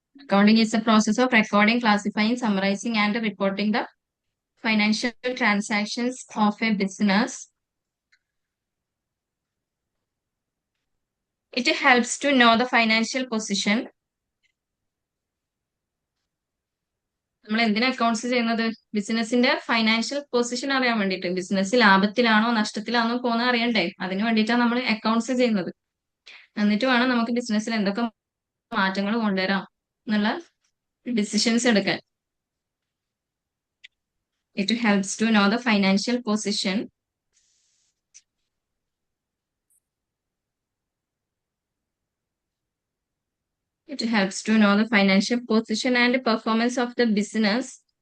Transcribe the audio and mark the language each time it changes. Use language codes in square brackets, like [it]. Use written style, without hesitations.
[en] Accounting is the process of recording, classifying, summarizing, and reporting the financial transactions of a business. It helps to know the financial position. [ml] നമ്മൾ എന്തിനാ accounts ചെയ്യുന്നത്? ബിസിനസിന്റെ financial position അറിയാൻ വേണ്ടിയിട്ട്. Business ലാഭത്തിലാണോ നഷ്ടത്തിലാണോ പോകുന്നത് അറിയണ്ടേ? അതിന് വേണ്ടിയിട്ടാണ് നമ്മൾ അക്കൗണ്ട്സ് ചെയ്യുന്നത്. എന്നിട്ട് വേണം നമുക്ക് ബിസിനസ്സിൽ എന്തൊക്കെ മാറ്റങ്ങൾ കൊണ്ടുവരാം എന്നുള്ള ഡിസിഷൻസ് എടുക്കാൻ. [en] It helps to know the financial position. It helps to know the financial position and performance of the business.